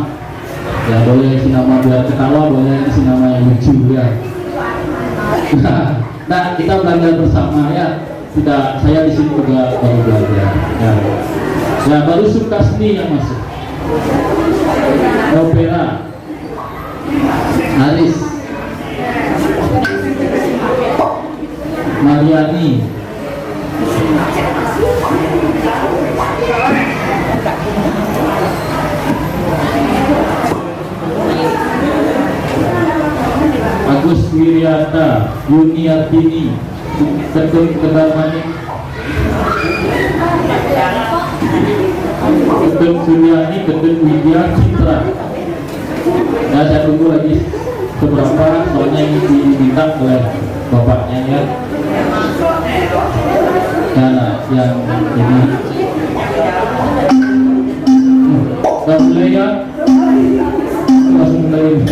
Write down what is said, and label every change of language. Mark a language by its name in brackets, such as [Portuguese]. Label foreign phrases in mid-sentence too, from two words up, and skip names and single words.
[Indonesian] Ya, boleh isi nama biar ketawa, boleh isi nama yang lucu ya. Nah, kita belajar bersama ya. Tidak, saya di sini juga baru belajar. Ya, ya baru suka seni yang masuk. Opera, Aris, Mariani, Agus Wiryata, Yuni Artini, Ketun Kedamani, Ketun Suryani, Ketun Widya Citra. Ya, saya tunggu lagi seberapa, soalnya ini diminta oleh bapaknya ya. Nah, yang ini kita mulai ya, langsung mulai.